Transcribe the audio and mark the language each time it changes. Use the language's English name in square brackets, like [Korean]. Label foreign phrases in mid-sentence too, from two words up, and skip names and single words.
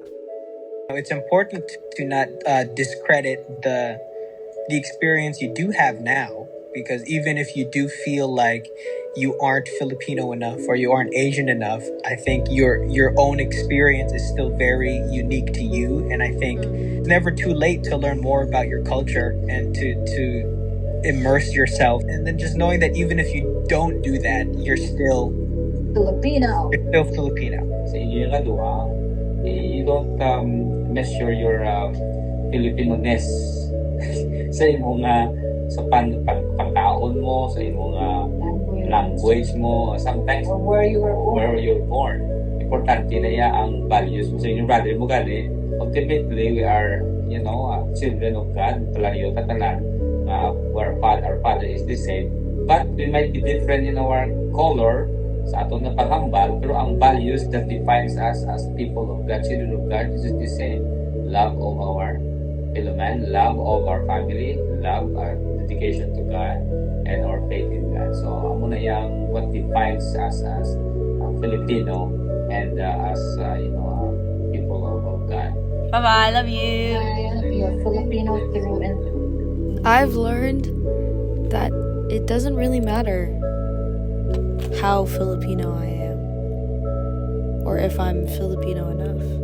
[English] It's important to not discredit the experience you do have now, because even if you do feel like you aren't Filipino enough or you aren't Asian enough, I think your own experience is still very unique to you, and I think it's never too late to learn more about your culture and to immerse yourself, and then just knowing that even if you don't do that, you're still Filipino. You're still Filipino. [Hiligaynon] Sa inyo nga duha, [English] you don't measure your Filipino-ness [Hiligaynon] sa imong sa pagkaon mo, sa imong language mo, [English] sometimes where you were born. [Hiligaynon] Importante na iya ang values mo sa inyong brother mo gali. [English] Ultimately, we are, children of God. Talayo katalan. Our father is the same, but we might be different in our color [Hiligaynon] sa aton na paghambal, pero ang [English] values that defines us as people of God, children of God, is the same. Love of our fellow man, love of our family, love our dedication to God, and our faith in God. So [Hiligaynon] amo na yang [English] what defines us as Filipino and as people of God. Bye bye, love you. You're Filipino through and through. I've learned that it doesn't really matter how Filipino I am, or if I'm Filipino enough.